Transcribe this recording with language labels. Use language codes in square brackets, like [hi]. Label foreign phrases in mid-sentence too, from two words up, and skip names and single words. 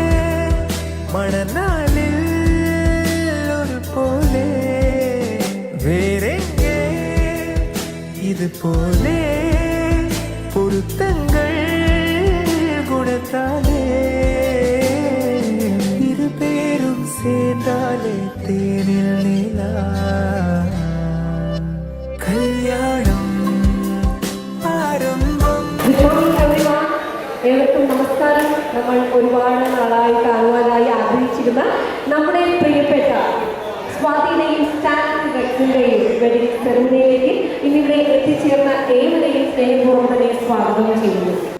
[ta] மணநாளில் ஒரு போலே வேறெங்கே இது போலே பொருத்தங்கள் குணத்தாலே இரு பேரும் சேர்ந்தாலே தேனில் நிலா கல்யாணம் ആരംഭം. [ml] ഏവർക്കും നമസ്കാരം. നമ്മൾ ഒരുപാട് നാളായി കാണുവാനായി ആഗ്രഹിച്ചിരുന്ന നമ്മുടെ പ്രിയപ്പെട്ട സ്വാതിയുടെയും സ്റ്റാൻഡ് റെക്സിന്റെയും [en] wedding ceremonyilekku [ml] ഇന്നിവിടെ എത്തിച്ചേർന്ന ഏവരെയും സ്നേഹപൂർവ്വം തന്നെ സ്വാഗതം ചെയ്യുന്നു.